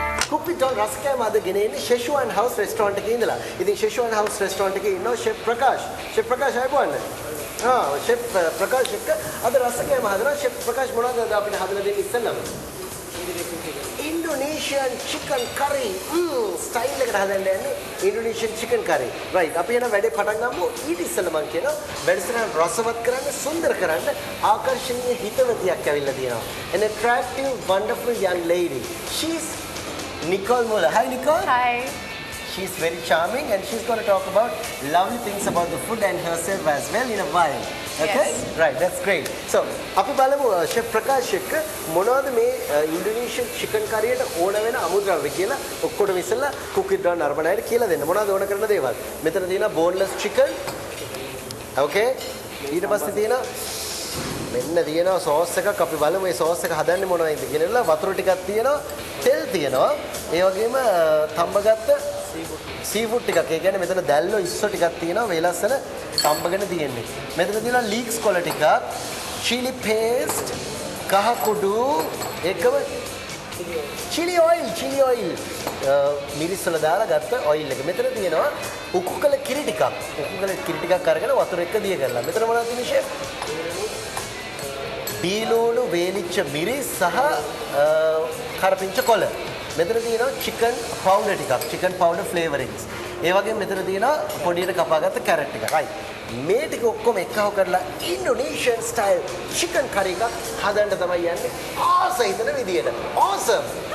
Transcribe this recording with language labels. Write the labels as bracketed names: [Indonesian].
[Sinhala] cook with Ton රස කෑම අද ගෙන එන්නේ Szechuan House restaurant එකේ ඉඳලා. ඉතින් Szechuan House restaurant එකේ ඉන්නවා chef ප්‍රකාශ්. chef ප්‍රකාශ් ආයුබෝවන්. chef ප්‍රකාශ් එක්ක අද රස කෑම හදනවා. chef ප්‍රකාශ් මොනවද අපිට හදලා දෙන්නේ ඉස්සෙල්ලාම? [English] Indonesian chicken curry. [Sinhala] ස්ටයිල් එකට හදන්න යන්නේ Indonesian chicken curry. right. අපි යන වැඩේ පටන් ගමු. ඊට ඉස්සෙල්ලා මම කියනවා වැඩසටහන රසවත් කරන්න, සුන්දර කරන්න ආකර්ෂණීය හිතවතියක් ඇවිල්ලා තියෙනවා. [English] An attractive, wonderful young lady. She's Nicole Muller. Hi Nicole. Hi. She's very charming and she's going to talk about lovely things about the food and herself as well in a while. Okay? Yes. Right, that's great. [Sinhala] So, අපි බලමු chef Prakash එක්ක මොනවද මේ Indonesian chicken curry එකට ඕන වෙන අමුද්‍රව්‍ය කියලා ඔක්කොටම ඉස්සෙල්ලා cook with Don අරබනයිට කියලා දෙන්න. මොනවද ඕන කරන දේවල්? මෙතන තියෙනවා boneless chicken. Okay? ඊට පස්සේ තියෙනවා මෙන්න තියෙනවා සෝස් එකක්. අපි බලමු මේ සෝස් එක හදන්නේ මොනවයින්ද කියලා. වතුර ටිකක් තියෙනවා, තෙල් තියෙනවා. ඒ වගේම තඹගත්ත සීෆුඩ් ටිකක්. ඒ කියන්නේ මෙතන දැල්ලෝ ඉස්සෝ ටිකක් තියෙනවා. මේ ලස්සන තඹගෙන තියෙන්නේ. මෙතන තියෙනවා ලීක්ස් කොළ ටිකක්, chili paste, කහ කුඩු, එකම chili oil මිරිස් වල දාලා ගත්ත oil එක. මෙතන තියෙනවා උකු කළ කිරි ටිකක්. උකු කළ කිරි ටිකක් අරගෙන වතුර එක්ක දිය කරලා. මෙතන මොනවද තියෙන්නේ ෂෙෆ්? බීලෝණු වේලිච්ච මිරිස් සහ කරපිංච කොළ. මෙතන තියෙනවා chicken powder ටිකක්, chicken powder flavorings. ඒ වගේම මෙතන තියෙනවා පොඩියට කපාගත්ත කැරට් ටික. right. මේ ටික ඔක්කොම එකව කරලා Indonesian style chicken curry එකක් හදන්න තමයි යන්නේ. ආසයිතන විදියට. awesome.